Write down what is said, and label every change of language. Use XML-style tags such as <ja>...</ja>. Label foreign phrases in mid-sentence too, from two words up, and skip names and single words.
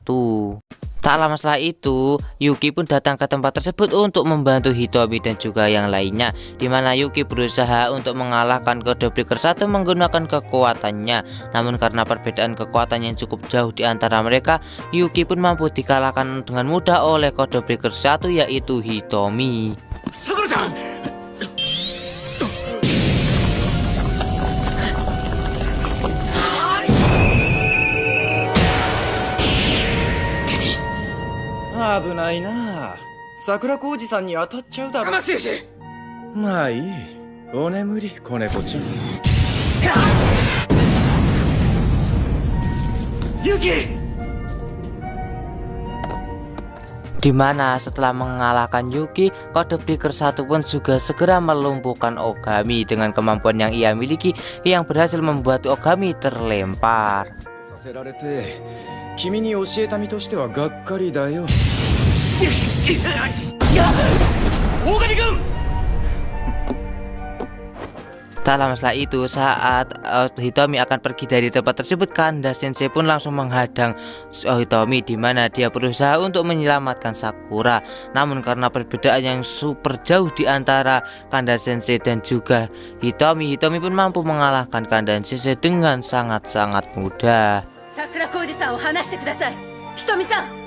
<id>Tak lama setelah itu, Yuki pun datang ke tempat tersebut untuk membantu Hitomi dan juga yang lainnya, di mana Yuki berusaha untuk mengalahkan Code Breaker 1 menggunakan kekuatannya. Namun karena perbedaan kekuatan yang cukup jauh di antara mereka, Yuki pun mampu dikalahkan dengan mudah oleh Code Breaker 1, yaitu Hitomi. Sakura-chan!</id> <ja>危ないな。桜小路さんに当たっちゃうだろ。悲しいし。まあいい。お眠り、子猫ちゃん。ユキ!</ja> <id>Di mana setelah mengalahkan Yuki, Code Breaker 1 pun juga segera melumpuhkan Ogami dengan kemampuan yang ia miliki, yang berhasil membuat Ogami terlempar.</id> <ja>君に教えた身としてはがっかりだよ。</ja> <id>Tak lama setelah itu, saat Hitomi akan pergi dari tempat tersebut, Kanda Sensei pun langsung menghadang Hitomi, di mana dia berusaha untuk menyelamatkan Sakura. Namun karena perbedaan yang super jauh di antara Kanda Sensei dan juga Hitomi, Hitomi pun mampu mengalahkan Kanda Sensei dengan sangat-sangat mudah.</id> <ja>桜小路さんを離してください。ひとみさん。</ja>